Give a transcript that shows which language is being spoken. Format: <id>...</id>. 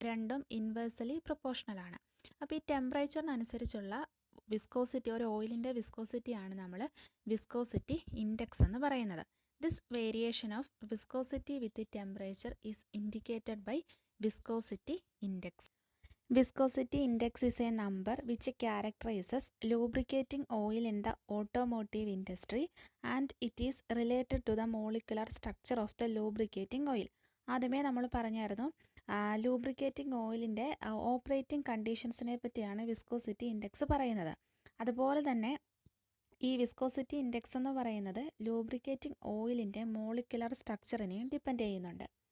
<ml>രണ്ടും ഇൻവേഴ്സലി പ്രൊപ്പോർഷണലാണ്. അപ്പോൾ ഈ ടെമ്പറേച്ചറിനനുസരിച്ചുള്ള വിസ്കോസിറ്റി, ഒരു ഓയിലിൻ്റെ വിസ്കോസിറ്റിയാണ് നമ്മൾ വിസ്കോസിറ്റി ഇൻഡെക്സ് എന്ന് പറയുന്നത്.</ml> <en>This variation of viscosity with temperature is indicated by viscosity index. Viscosity index is a number which characterizes lubricating oil in the automotive industry and it is related to the molecular structure of the lubricating oil.</en> <ml>ആദ്യമേ നമ്മൾ പറഞ്ഞായിരുന്നു lubricating ഓയിലിൻ്റെ operating കണ്ടീഷൻസിനെ പറ്റിയാണ് viscosity index പറയുന്നത്. അതുപോലെ തന്നെ ഈ viscosity index എന്ന് പറയുന്നത് ലൂബ്രിക്കേറ്റിംഗ് ഓയിലിൻ്റെ മോളിക്കുലർ സ്ട്രക്ചറിനെയും ഡിപ്പെൻഡ് ചെയ്യുന്നുണ്ട്.</ml>